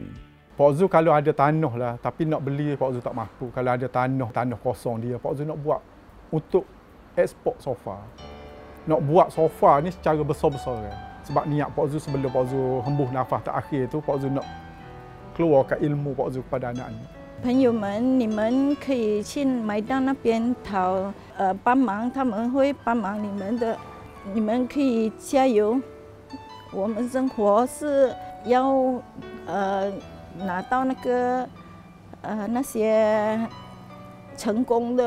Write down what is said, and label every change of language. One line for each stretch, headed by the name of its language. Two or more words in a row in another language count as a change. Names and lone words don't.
Malay: Pak Zul kalau ada tanah lah, tapi nak beli Pak Zul tak mampu. Kalau ada tanah kosong dia, Pak Zul nak buat untuk ekspor sofa. Nak buat sofa ni secara besar-besaran. Sebab niat Pak Zul sebelum Pak Zul hembuh nafas terakhir tu, Pak Zul nak keluarkan ilmu Pak Zul kepada anak-anak.
Chinese: 朋友们，你们可以去麦当那边讨帮忙，他们会帮忙你们的，你们可以加油。我们生活是要拿到那个那些成功的。